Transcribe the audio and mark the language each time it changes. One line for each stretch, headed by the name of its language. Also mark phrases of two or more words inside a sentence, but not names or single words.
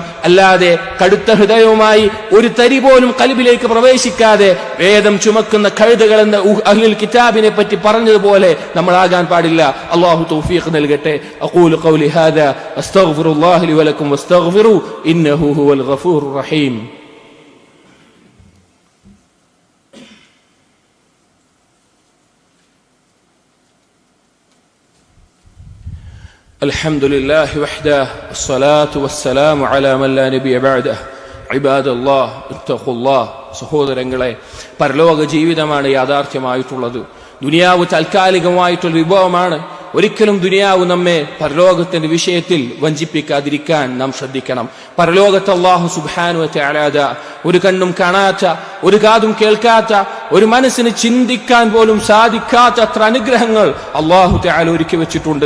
Malayalam: അല്ലാതെ കടുത്ത ഹൃദയവുമായി ഒരു തരി പോലും ഖൽബിലേക്ക് പ്രവേശിക്കാതെ വേദം ചുമക്കുന്ന കഴുതകളെന്ന്
Arabic: أهل الكتاب
Malayalam: പറ്റി പറഞ്ഞതുപോലെ നമ്മൾ ആകാൻ പാടില്ല. അല്ലാഹു തൗഫീഖ് നൽകട്ടെ.
Arabic: أقول قولي هذا أستغفر الله لي ولكم واستغفروه إنه هو الغفور الرحيم. الحمد لله وحده والصلاة والسلام على من لا نبي بعده عباد الله اتقوا الله.
Malayalam: സഹോദരങ്ങളെ, പരലോക ജീവിതമാണ് യാഥാർത്ഥ്യമായിട്ടുള്ളത്. ദുനിയാവ് താൽക്കാലികമായിട്ടുള്ള വിഭവമാണ്. ഒരിക്കലും ദുനിയാവ് നമ്മെ പരലോകത്തിന്റെ വിഷയത്തിൽ വഞ്ചിപ്പിക്കാതിരിക്കാൻ നാം ശ്രദ്ധിക്കണം. പരലോകത്ത്
Arabic: الله سبحانه وتعالى
Malayalam: ഒരു കണ്ണും കാണാത്ത, ഒരു കാതും കേൾക്കാത്ത, ഒരു മനസ്സിന് ചിന്തിക്കാൻ പോലും സാധിക്കാത്ത അത്ര അനുഗ്രഹങ്ങൾ
Arabic: الله تعالى
Malayalam: ഒരുക്കി വെച്ചിട്ടുണ്ട്.